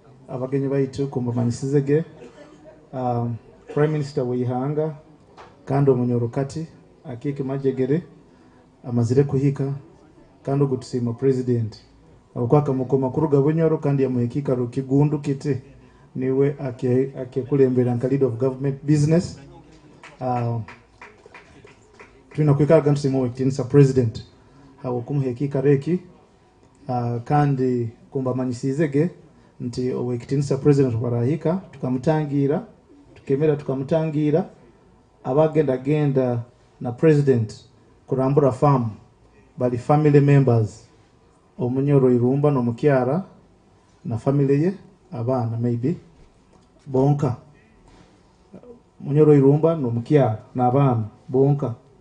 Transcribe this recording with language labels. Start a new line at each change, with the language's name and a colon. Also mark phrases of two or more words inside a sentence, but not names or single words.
Nyoro: abagenyi baitu kumbamanyisizege
English: Prime Minister
Nyoro: weihanga kandi Bunyoro kati akiki majegere amazire kuhika kandi gutusima president akwaka mukoma kuruga Bunyoro kandi yamuhikika rukigundu kite niwe akekulembera nka
English: lead of government business
Nyoro: tuna kwikaga ntusimo wekitinisa president hawo kumuhikika reki kandi kumbamanyisizege nti owekitinisa president barahika tukamutangira tukemera tukamutangira abagenda na president kurambura farm bali
English: family members
Nyoro: Omunyoro Irumba no mukyara na family ye abana maybe bonka Munyoro Irumba no mukyara na abana bonka